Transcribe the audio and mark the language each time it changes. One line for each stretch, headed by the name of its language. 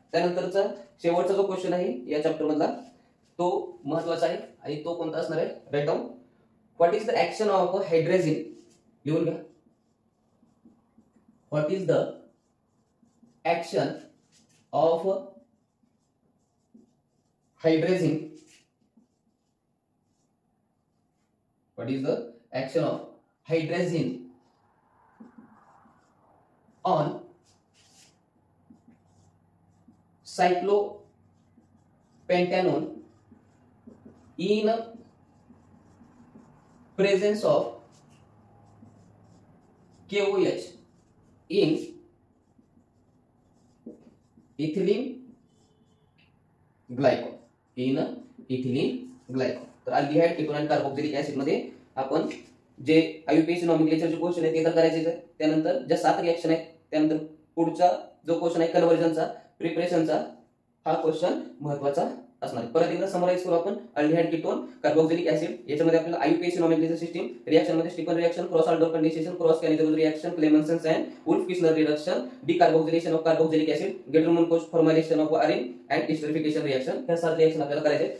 Marathi: त्यानंतरचा शेवटचा जो क्वेश्चन आहे या चॅप्टर मधला तो महत्वाचा आहे आणि तो कोणता असणार आहे
English: Write down. What is the action of hydrogen.
Marathi: लिहून घ्या.
English: What is the action of hydrogen. What is the action of hydrazine on cyclopentanone in presence of KOH in ethylene glycol.
Marathi: तर अल्डिहाइड कीटोन आणि carboxylic acid मध्ये आपण जे आययुपीएसी नॉमेनक्लेचरचे question आहेत ते तर करायचे आहेत. त्यानंतर ज्या 7 रिएक्शन आहेत त्यानंतर पुढचा जो क्वेश्चन आहे कन्वर्जनचा प्रिपरेशनचा हा क्वेश्चन महत्वाचा असणार आहे. परत एकदा समराइज करू आपण. अल्डिहाइड कीटोन कार्बोक्सिलिक ऍसिड याच्यामध्ये आपल्याला आययुपीएसी नॉमेनक्लेचर सिस्टीम रिएक्शन मध्ये Stephen reaction, cross older condensation, cross कॅलिझरोज reaction, क्लेमन्सन्स and wolf किशनर reduction, decarboxylation of carboxylic acid, गेटरमन coach formulation of Aron and esterification reaction ह्या 7 रिएक्शन आपल्याला करायचे.